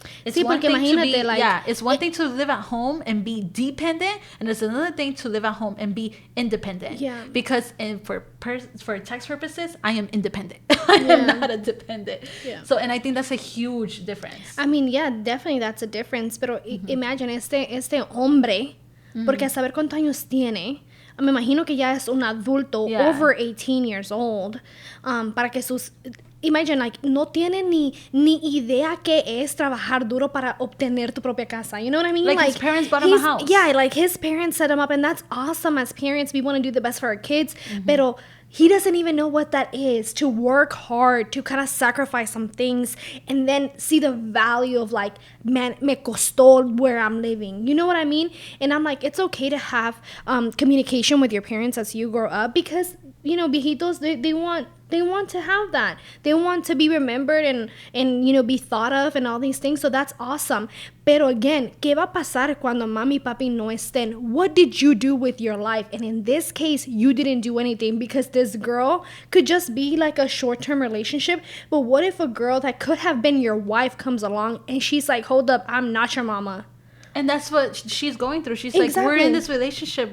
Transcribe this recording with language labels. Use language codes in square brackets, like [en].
[en] It's one thing to be, it's one thing to live at home and be dependent, and it's another thing to live at home and be independent. Yeah. Because for tax purposes, I am independent. I am not a dependent. Yeah. So, and I think that's a huge difference. I mean, yeah, definitely that's a difference. [es] Pero imagine este hombre, porque a saber cuántos años tiene. Me imagino que ya es un adulto, [en] over 18 years old, [es] para que sus... [en] Imagine, like, [es] no tiene ni idea qué es trabajar duro para obtener tu propia casa. [en] You know what I mean? Like his parents bought him a house. Yeah, like his parents set him up, and that's awesome. As parents, we want to do the best for our kids. Pero he doesn't even know what that is, to work hard, to kind of sacrifice some things, and then see the value of, like, man, [es] me costó [en] where I'm living. You know what I mean? And I'm like, it's okay to have communication with your parents as you grow up, because, viejitos, they want to have that. They want to be remembered and be thought of and all these things. So that's awesome. [es] Pero again, ¿qué va a pasar cuando mami y papi no estén? [en] What did you do with your life? And in this case, you didn't do anything, because this girl could just be like a short-term relationship. But what if a girl that could have been your wife comes along and she's like, hold up, I'm not your mama. And that's what she's going through. She's like, we're in this relationship.